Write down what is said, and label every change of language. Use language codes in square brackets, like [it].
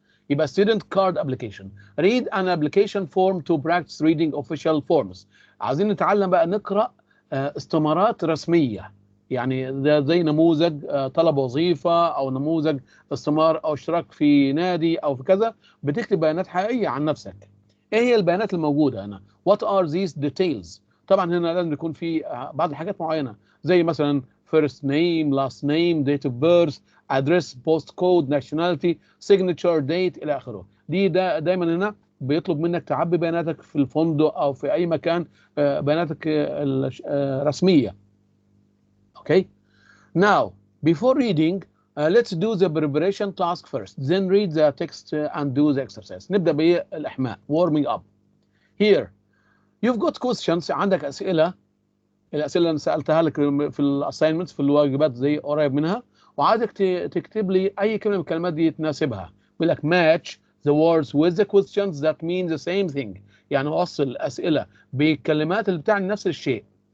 [en] يبقى student card application. Read an application form to practice reading official forms. [ar] عايزين نتعلم بقى نقرأ استمارات رسمية. يعني ده زي نموذج طلب وظيفة او نموذج استمار او اشتراك في نادي او في كذا، بتكتب بيانات حقيقية عن نفسك. ايه هي البيانات الموجودة هنا؟ [en] What are these details؟ [ar] طبعا هنا لازم يكون في بعض الحاجات معينة زي مثلا first name, last name, date of birth, address, postcode, nationality, signature, date إلى آخره. دايما هنا بيطلب منك تعبي بياناتك في الفندق أو في أي مكان بياناتك رسمية. [en] Okay. Now, before reading, let's do the preparation task first. Then read the text and do the exercise. [ar] نبدأ بالإحماء. [en] Warming up. Here, you've got questions. [ar] عندك أسئلة. الأسئلة اللي سألتها لك في الأساينمنتس في الواجبات زي قريب منها، وعايزك تكتب لي أي كلمة من الكلمات دي تناسبها. بيقول لك [en] match the words with the questions that mean the same thing. [ar] يعني وصل الأسئلة بالكلمات اللي بتعني نفس الشيء.